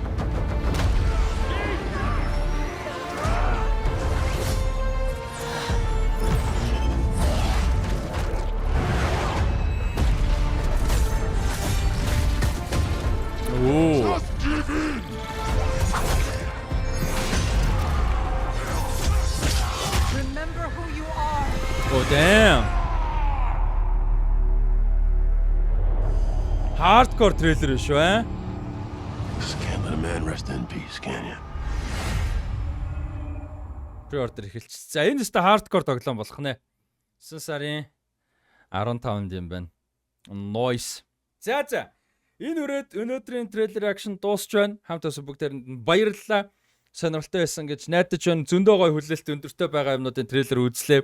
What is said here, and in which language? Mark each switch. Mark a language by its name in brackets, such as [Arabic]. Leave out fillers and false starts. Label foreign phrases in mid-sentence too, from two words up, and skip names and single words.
[English] Ooh. Just give in. Remember who you are. Oh damn. Hardcore [Mongolian] трейлер шүү [English] Just can't let a man rest in peace, can you? [Mongolian] Pre-order эхэлчихсэн. За энэ өстө hardcore тоглоом болох нэ. 9 сарын 15-нд юм байна. Noise. За. Энэ үрээд өнөөдрийн трейлер акшн дуусч байна. Хамт ус бүгдээрэнд баярлалаа. Сонирхолтой байсан гэж найдаж байна. Зөндөө гой хүлээлт өндөртэй байгаа юмнуудын трейлер үзлээ.